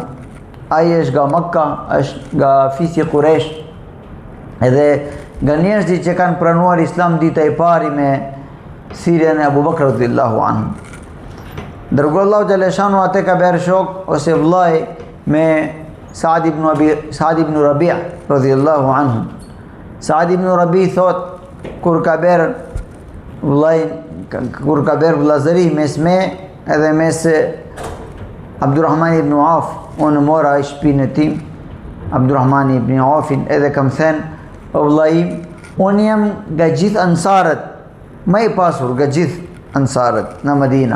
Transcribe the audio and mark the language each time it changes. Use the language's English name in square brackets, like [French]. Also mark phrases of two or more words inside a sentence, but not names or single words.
[Albanian] Ai është nga Mekka, është nga fisi Quraysh, edhe nga njerëzit që kanë pranuar Islam dita e parë me thirrjen e Abu Bakr [Arabic] رضي الله عنه. [Albanian] Dërguar Allahu [Arabic] جل شأنه [Albanian] atë ka bërë shok ose vëllai me Saad ibn Rabi' [Arabic] رضي الله عنه. [Albanian] Saad ibn Rabi' thot kur ka bërë vëllazëri mes me edhe mes Abdurrahman ibn Auf, unë mora i shpinë e tim Abdurrahman ibn Aufin, edhe kam thënë: o vëllai, unë jam nga gjithë ansarët, më i pasur nga gjithë ansarët në Medina.